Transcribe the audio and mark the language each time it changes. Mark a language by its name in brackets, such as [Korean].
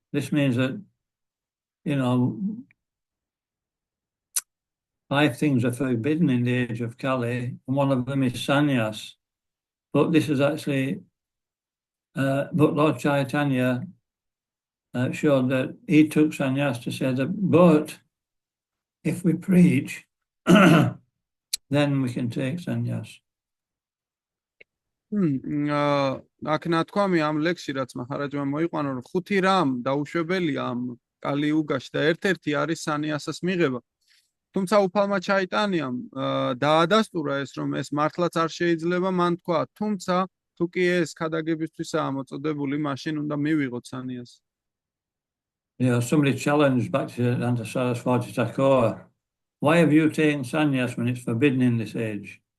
[English] This means that, you know, 5 things are forbidden in the age of Kali, and one of them is sannyas. But this is actually, but Lord Chaitanya showed that he took sannyas to say that, but if we preach, then we can take sannyas. [Georgian] აქ ნათქვამი ამ ლექსში რაც მაჰარაჯმა მოიყვანა რომ 5 რამ დაუშვებელია ამ კალიუგაში და ერთ-ერთი არის სანიასას მიღება. თუმცა უფალმა ჩაიტანიამ დაადასტურა ეს რომ ეს მართლაც არ შეიძლება მან თქვა, თუმცა თუ კი ეს ქადაგებისთვისაა მოწოდებული, მაშინ უნდა მივიღოთ სანიას. [English] You know, somebody challenged Bhaktivedanta Saraswati Thakur, why have you taken sannyas when it's forbidden in this age?